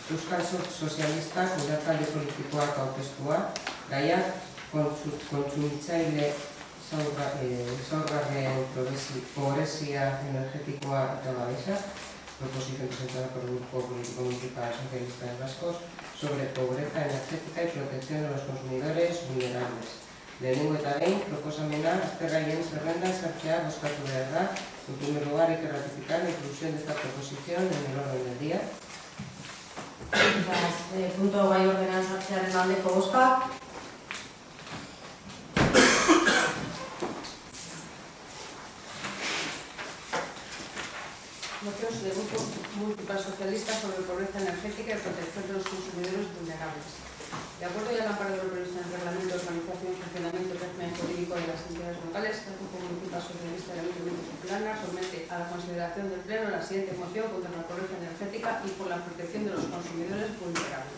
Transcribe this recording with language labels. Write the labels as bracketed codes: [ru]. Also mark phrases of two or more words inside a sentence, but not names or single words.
[eu] Euskal Sozialistak udaltalde politikoak aurkeztua, gaia kontsumitzaile zaurgarrien pobrezia energetikoa eta babesa, [es] proposición presentada por el Grupo Político Municipal Socialista de Vascos sobre pobreza energética y protección de los consumidores vulnerables. [eu] Lehenengo eta behin, proposamena aztergaien zerrendan sartzea bozkatu behar da. [es] En primer lugar, hay que ratificar la inclusión de esta proposición en el orden del día. [eu] Punto gai ordenan sartzearen aldeko bozka. [es] Mocións del Grupo Municipal Socialista sobre pobreza energética y protección de los consumidores vulnerables. De acuerdo y al amparo de lo previsto en el Reglamento de Organización y Funcionamiento del Régimen Jurídico de las Entidades Locales, el Grupo Municipal Socialista del Ayuntamiento de Plana somete a la consideración del Pleno la siguiente moción contra la pobreza energética y por la protección de los consumidores vulnerables.